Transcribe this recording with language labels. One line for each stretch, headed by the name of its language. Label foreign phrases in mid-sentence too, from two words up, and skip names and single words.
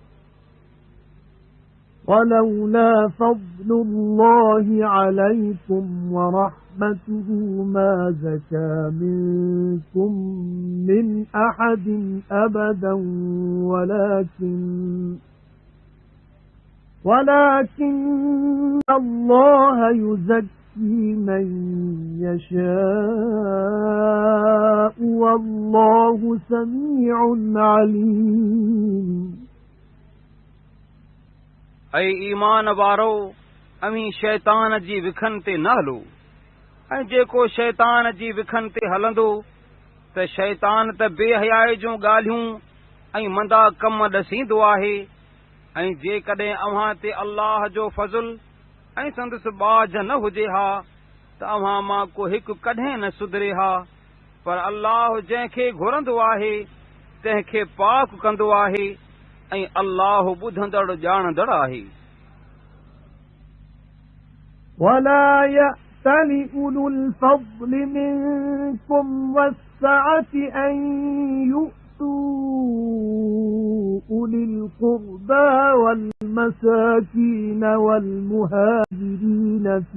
Arabic: ولولا فضل الله عليكم ورحمته ما زكى منكم من أحد أبدا ولكن الله يزكي من يشاء والله سميع عليم
Sindhi: ऐं ईमान वारो अव्हीं शैतान जी विखन ते न हलो ऐं जेको शैतान जी विखन ते हलंदो त शैतान त बेहयाई जूं ॻाल्हियूं ऐं मंदा कम ॾसींदो आहे। ऐं जेकॾहिं अव्हां ते अल्लाह जो फज़ुल ऐं संदसि बाझ न हुजे हा त अव्हां मां को हिकु कॾहिं न सुधरे हा पर अल्लाह जंहिंखे घुरंदो आहे तंहिंखे पाक कंदो आहे ऐं अल्लाह ॿुधंदड़ ॼाणंदड़ आहे।
Arabic: ولا يأتل أولو الفضل منكم والسعة أن يؤتوا أولي القربى والمساكين والمهاجرين